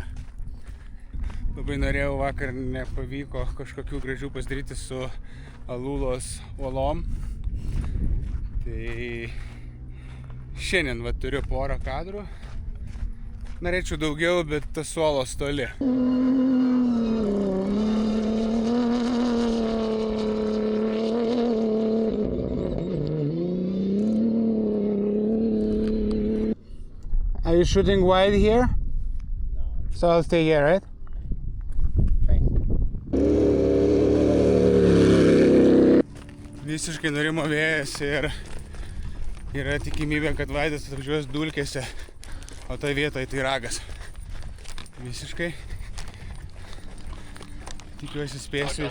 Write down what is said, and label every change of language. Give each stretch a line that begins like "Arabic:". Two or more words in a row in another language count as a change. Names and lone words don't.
Lithuanian: Labai norėjau, vakar nepavyko kažkokių gražių pasidaryti su Alulos uolom. Tai šiandien va turiu porą kadrų. Norėčiau daugiau, bet tas uolos toli.
English: Are you shooting wide here? No. So I'll stay here, right?
Lithuanian: Visiškai nurimo vėjas ir yra tikimybė, kad Vaidas atvažiuos dulkėse, o tai vietoje tai ragas. Visiškai. Tikiuosi spėsiu.